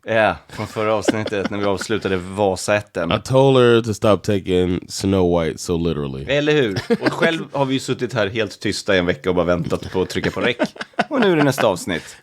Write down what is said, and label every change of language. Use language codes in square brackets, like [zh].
[sv] Ja, från förra avsnittet när vi avslutade Vasaätten. [en] I told her to stop taking Snow White so literally. [sv] Eller hur? Och själv har vi ju suttit här helt tysta i en vecka och bara väntat på att trycka på rec. Och nu är det nästa avsnitt.